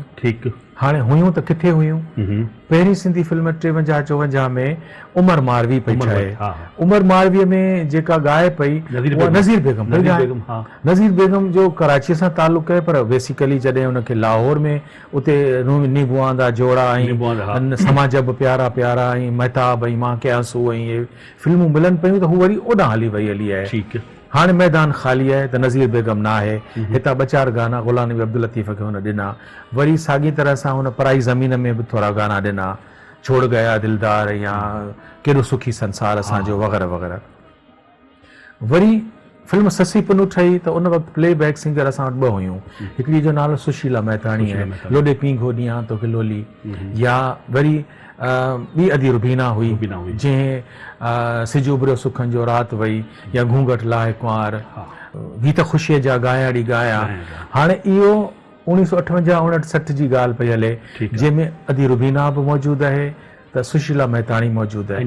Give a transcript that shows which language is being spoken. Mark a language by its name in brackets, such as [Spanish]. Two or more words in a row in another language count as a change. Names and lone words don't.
[Sindhi] ठीकु हाणे हुयूं त किथे हुयूं पहिरीं सिंधी फिल्म 53-54 में उमर मारवी पई ठहे उमर मारवीअ में जेका ॻाए पई नज़ीर बेगम नज़ीर बेगम जो कराची सां तालुक़ आहे पर बेसिकली जॾहिं उनखे लाहौर में उते नीबुआ दा जोड़ा ऐं समाज बि प्यारा प्यारा ऐं महताब ऐं मां कयांसू ऐं इहे फिल्मूं मिलनि पियूं त हू वरी ओॾां हली आहे ठीकु हाणे मैदान ख़ाली आहे त नज़ीर बेगम न आहे हितां 2-4 गाना ग़ुलाम नबी अब्दुल लतीफ़ खे हुन ॾिना वरी साॻी तरह सां हुन पराई ज़मीन में बि थोरा गाना ॾिना छोड़ गया दिलदार या केॾो सुखी संसार असांजो वग़ैरह वग़ैरह वरी फिल्म ससी पुनू ठही त उन वक़्तु प्लेबैक सिंगर असां वटि 2 हुयूं हिकिड़ी जो नालो सुशीला मेहताणी आहे लोॾे पीं घोॾियां तोखे लोली या वरी ॿी अदी रुबीना हुई जंहिं सिज उभरियो सुखनि जो राति वई या घूंघट लाहे कुंवार गीत ख़ुशीअ जा गायाड़ी गाया हाणे इहो 1958-59 जी ॻाल्हि पई हले जंहिंमें अदी रुबीना बि मौजूदु आहे त सुशीला मेहताणी मौजूदु आहे